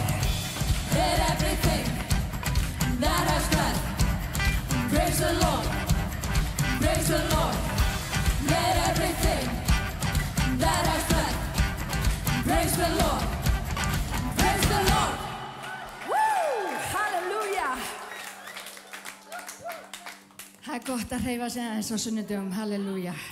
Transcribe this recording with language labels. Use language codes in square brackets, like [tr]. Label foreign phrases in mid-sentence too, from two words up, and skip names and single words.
[en] Let everything that has breath praise the Lord. Praise the Lord. Let everything that has breath praise the Lord. Praise the Lord. Woo! Halleluja. [is] Það er gott að hreyfa sig aðeins á sunnudögum. Halleluja.